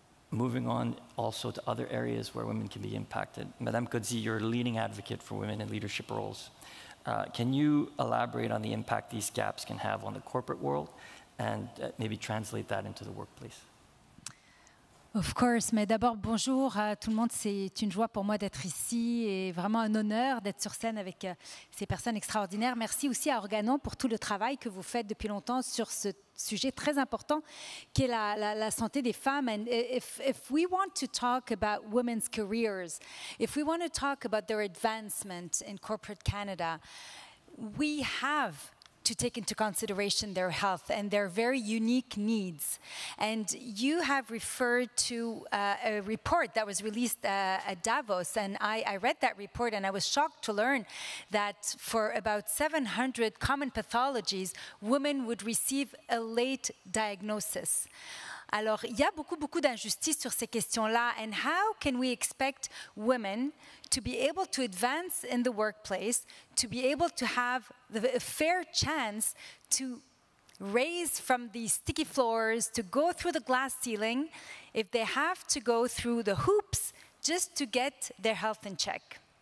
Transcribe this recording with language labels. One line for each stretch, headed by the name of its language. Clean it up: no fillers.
English: Moving on also to other areas where women can be impacted. Madame Kodzi, you're a leading advocate for women in leadership roles. Can you elaborate on the impact these gaps can have on the corporate world and maybe translate that into the workplace? Of course,
French: mais d'abord bonjour à tout le monde, c'est une joie pour moi d'être ici et vraiment un honneur d'être sur scène avec ces personnes extraordinaires. Merci aussi à Organon pour tout le travail que vous faites depuis longtemps sur ce sujet très important qui est la santé des femmes.
English: And if we want to talk about women's careers, if we want to talk about their advancement in corporate Canada, we have to take into consideration their health and their very unique needs. And you have referred to a report that was released at Davos, and I read that report and I was shocked to learn that for about 700 common pathologies, women would receive a late diagnosis.
French: Alors, il y a beaucoup d'injustices sur ces questions-là.
English: And how can we expect women to be able to advance in the workplace, to be able to have a fair chance to raise from the sticky floors, to go through the glass ceiling, if they have to go through the hoops just to get their health in check?